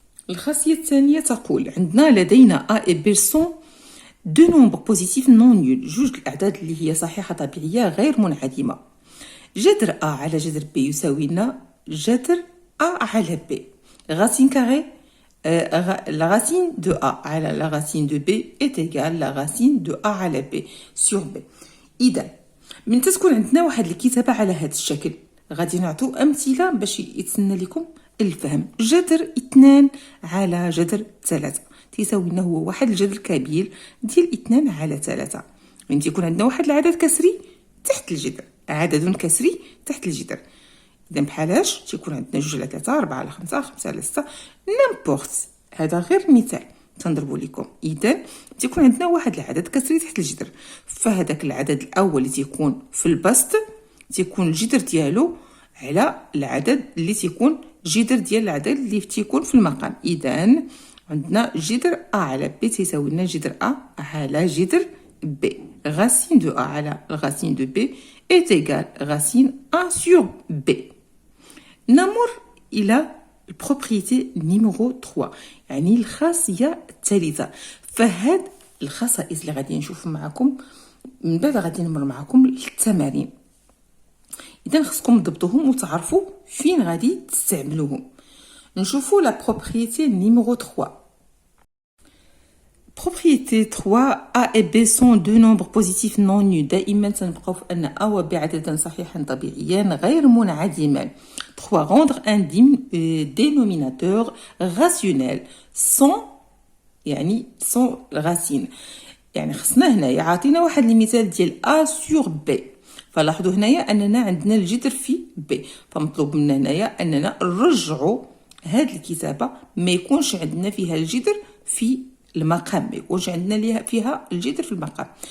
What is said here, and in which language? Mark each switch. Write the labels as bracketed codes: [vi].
[ar] الخاصية الثانية تقول عندنا لدينا [fr] A et B sont deux nombres positifs non nuls، [ar] جوج الأعداد اللي هي صحيحة طبيعية غير منعدمة. جذر A على جذر B يساوي لنا جذر A على B. [fr] racine carrée la racine de A [ar] على [fr] la racine de B est égale la racine de A على B sur B. [ar] إذا من تكون عندنا واحد الكتابة على هذا الشكل غادي نعطوا أمثلة باش يتسنى لكم الفهم. جذر 2 على جذر 3 تساوي لنا هو واحد الجذر كبير ديال 2 على 3. من تيكون عندنا واحد العدد كسري تحت الجذر، عدد كسري تحت الجذر. إذا بحالاش تيكون عندنا 2 على 3 4 على 5 5 على 6 نيمبورت. هذا غير مثال تنضربوا لكم. إذا تيكون عندنا واحد العدد كسري تحت الجذر، فهذاك العدد الأول اللي تيكون في البسط تيكون الجذر ديالو على العدد اللي تيكون جذر ديال العدد اللي تيكون في المقام. اذا عندنا جذر ا على ب تساوي لنا جذر ا على جذر ب. [fr] racine de a [ar] على [fr] racine de b est égale racine a sur b. [ar] نمر الى البروبريتي نيميرو 3، يعني الخاصيه الثالثه. فهاد الخصائص اللي غادي نشوف معكم من بعد غادي نمر معكم التمارين. إذا خصكم تضبطوهم وتعرفوا فين غادي تستعملوهم. نشوفوا لا بروبريتي نيميرو 3. [fr] Propriété 3 A et B sont deux nombres positifs non nus. [ar] دائما تنبقاو في أن A و B عددا صحيحا طبيعيا غير منعدما. [fr] 3 rendre un dénominateur rationnel sans يعني sans racine. [ar] يعني خصنا هنايا عاطينا واحد المثال ديال A sur B. فلاحظوا هنايا أننا عندنا الجذر في B. فمطلوب منا هنايا أننا نرجعوا هاد الكتابة ما يكونش عندنا فيها الجذر في المقام، ما يكونش عندنا فيها الجذر في المقام.